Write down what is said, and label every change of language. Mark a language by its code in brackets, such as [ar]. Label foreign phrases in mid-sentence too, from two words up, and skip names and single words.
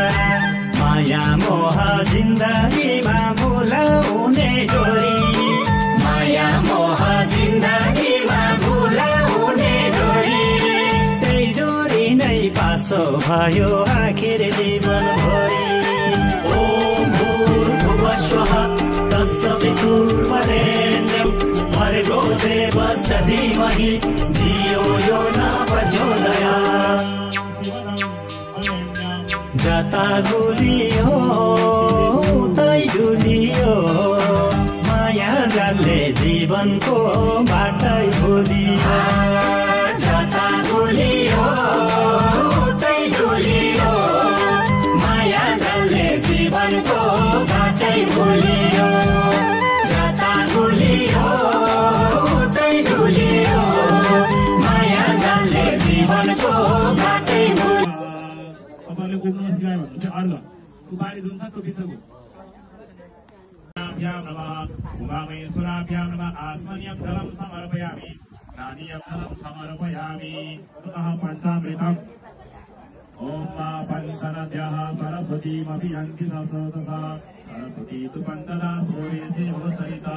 [ne] माया मोह जिन्दगीमा भुलाउने डोरी माया मोह जिन्दगीमा भुलाउने डोरी त्यही डोरी नै पासो भयो आखिर जीवन भरि [sa] ओम भूर्भुवस्वः तत्सवितुर्वरेण्यं भर्गो देवस्य धीमहि धियो यो न प्रचोदयात् [ne] जता गुलियो उतै डुलियो माया जालले जीवनको बाटै भुलियो जता गुलियो उतै डुलियो माया जालले जीवनको बाटै भुलियो जता गुलियो उतै डुलियो माया जालले जीवनको बाटै भुलियो सुपारी जुन छ त्यो बिचको [sa] उमामेश्वराभ्यां नमः आस्मन्यं जलं समर्पयामि स्नानीयं जलं समर्पयामि ततः पञ्चामृतम् ओम पञ्चनद्यः सरस्वतीमपि यन्ति ससोतसा सरस्वती तु पञ्चदा सूर्यसे होसरिता